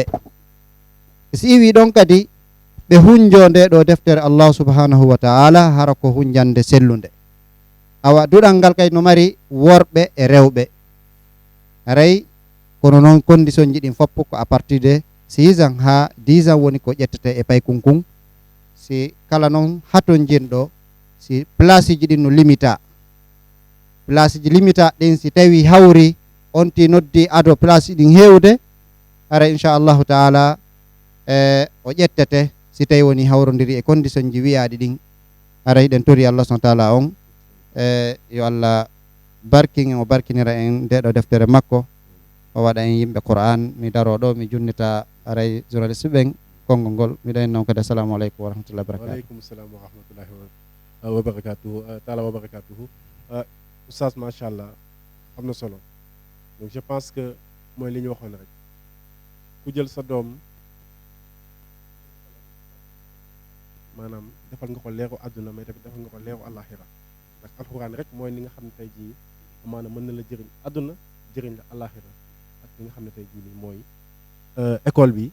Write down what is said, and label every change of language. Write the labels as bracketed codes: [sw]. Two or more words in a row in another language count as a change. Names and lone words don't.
[ff] si iwi ɗon kadi ɓe hunjo nde ɗo deftere [ar] الله سبحانه وتعالى [ff] hara ko hunjande sellunde. awa duɗal ngal kadi no mari worɓe e rewɓe. haray kono noon condition ji ɗin fopp ko [fr] à partir de 6 ans [ff] ha 10 ans woni ko ƴettete e pay kunkun. si kala noon haton jinɗo si place ji ɗin no limita, place ji limita ɗin si tawi hawri on ti noddi ado place ɗin hewde hara [ar] إن شاء الله تعالى [ff] o ƴettete si tawi woni hawrodiri e condition ji wiyaɗi ɗin. hara hiɗen tori [ar] الله سبحانه تعالى [ff] on yo allah barkin o barkinira en ndeɗo deftere makko o waɗa en yimɓe qur'an. mi daro ɗo mi junnita aray journaliste ɓen konngol ngol miɗo en noon kadi [ar] السلام عليكم ورحمة الله وبركاته. وعليكم السلام ورحمة الله وبركاته تعالى وبركاته. [wo] oustaz machallah am na solo. [fr] donc je pense que [wo] mooy li ñu waxoon rek ku jël sa doom maanaam defal nga ko leeru àdduna mais tamit defal nga ko leeru àllaaxira ndax alxuraan rek mooy li nga xam ne tey jii maanaam mën na la jëriñ àdduna jëriñ la àllaaxira ak li nga xam ne tey jii nii mooy école bi.